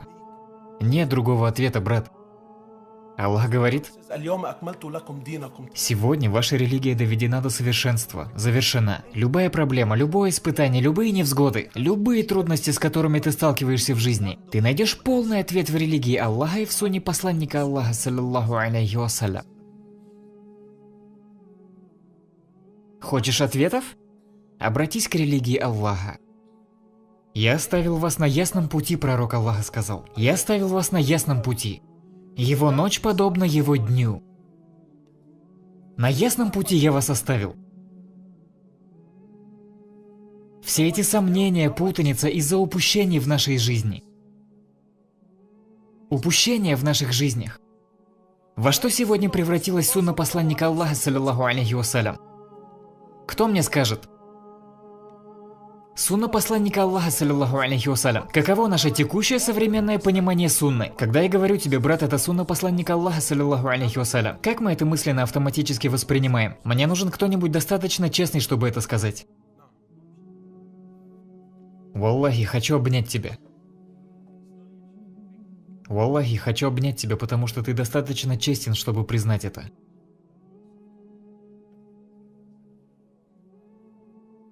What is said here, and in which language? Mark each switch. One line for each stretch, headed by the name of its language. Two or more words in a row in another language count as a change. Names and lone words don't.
Russian: Нет другого ответа, брат. Аллах говорит: сегодня ваша религия доведена до совершенства, завершена. Любая проблема, любое испытание, любые невзгоды, любые трудности, с которыми ты сталкиваешься в жизни, ты найдешь полный ответ в религии Аллаха и в сунне посланника Аллаха,
Arabic: صلى الله عليه وسلم.
Russian: Хочешь ответов? Обратись к религии Аллаха. Я оставил вас на ясном пути, пророк Аллаха сказал. Я оставил вас на ясном пути. Его ночь подобна его дню. На ясном пути я вас оставил. Все эти сомнения, путаница из-за упущений в нашей жизни. Упущения в наших жизнях. Во что сегодня превратилась сунна посланника Аллаха,
Arabic: صلى الله عليه وسلم?
Russian: Кто мне скажет? Сунна посланника Аллаха,
Arabic: صلى الله عليه وسلم.
Russian: Каково наше текущее современное понимание сунны? Когда я говорю тебе, брат, это сунна посланника Аллаха,
Arabic: صلى الله عليه وسلم,
Russian: как мы это мысленно автоматически воспринимаем? Мне нужен кто-нибудь достаточно честный, чтобы это сказать. Валлахи, хочу обнять тебя. Валлахи, хочу обнять тебя, потому что ты достаточно честен, чтобы признать это.